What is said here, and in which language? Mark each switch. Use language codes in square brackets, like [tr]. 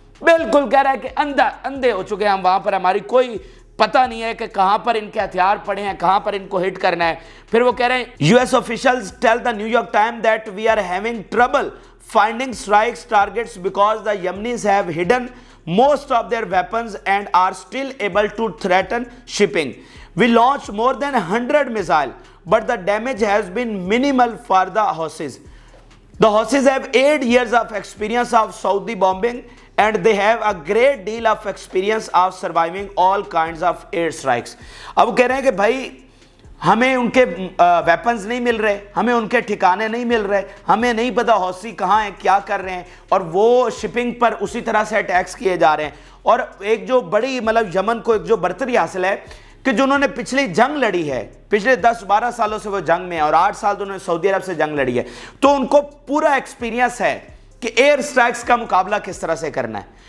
[hi] बिल्कुल कह रहा है कि अंधे हो चुके हैं हम वहां पर, हमारी कोई पता नहीं है कि कहां पर इनके हथियार पड़े हैं, कहां पर इनको हिट करना है। फिर वो कह रहे हैं [en] US officials tell the New York Time that we are having trouble finding strikes targets because the Yemenis have hidden most of their weapons and are still able to threaten shipping. We launched more than 100 missiles, but the damage has been minimal for the Houthis. The Houthis have 8 years of experience of Saudi bombing, and they have a great deal of experience of surviving all kinds of air strikes. [hi] अब कह रहे हैं कि भाई हमें उनके weapons नहीं मिल रहे, हमें उनके ठिकाने नहीं मिल रहे, हमें नहीं पता हौसी कहाँ हैं, क्या कर रहे हैं, और वो शिपिंग पर उसी तरह से अटैक्स किए जा रहे हैं। और एक जो बड़ी मतलब यमन को एक जो बर्तरी हासिल है कि जो उन्होंने पिछली जंग लड़ी है, पिछले 10-12 सालों से वो जंग में है, और 8 साल तो उन्होंने सऊदी अरब से जंग लड़ी है, तो उनको पूरा एक्सपीरियंस है कि एयर स्ट्राइक्स का मुकाबला किस तरह से करना है।